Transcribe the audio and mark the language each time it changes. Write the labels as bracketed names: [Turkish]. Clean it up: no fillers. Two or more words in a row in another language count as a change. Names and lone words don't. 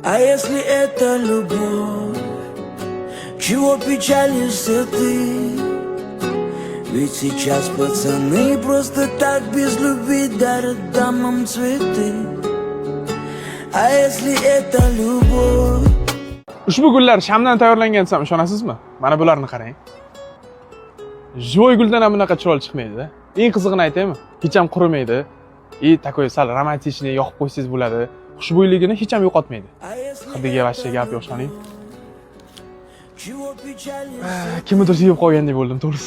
[Russian] А если это любовь, чего печалишься ты? Ведь сейчас пацаны просто так без любви дарят дамам цветы. А если это любовь? [Uzbek] Ushbu gullar shamdan tayyorlangan desam ishonasizmi? Mana bularni qarang. Joy guldan ham bunaqa chiroyli chiqmaydi-da. Eng qizig'ini aytaymi? Hech ham qurimaydi. Takoy sal romantichni yoqib qo'ysangiz bo'ladi. Xushbo'yligini hech ham yo'qotmaydi. Hidiga vashcha gap yo'q shoning. Kimnidir yeb qolgandek bo'ldim, to'g'risi.